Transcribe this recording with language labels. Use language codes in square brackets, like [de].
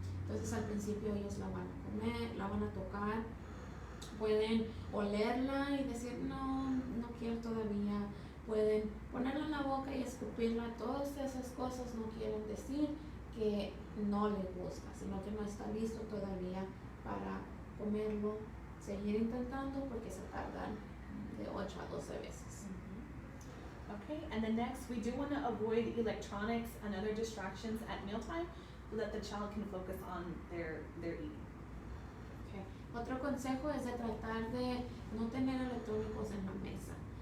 [es] Entonces al principio ellos la van a comer, la van a tocar, pueden olerla y decir no quiero todavía, pueden ponerla en la boca y escupirla. Todas esas cosas no quieren decir que no le gusta, sino que no está listo todavía para comerlo. Seguir intentando porque se tardan de 8 a 12 veces. [en] Okay, and then next, we do want to avoid electronics and other distractions at mealtime so that the child can focus on their eating. Okay. [es] Otro consejo es de tratar de no tener electrónicos en la mesa.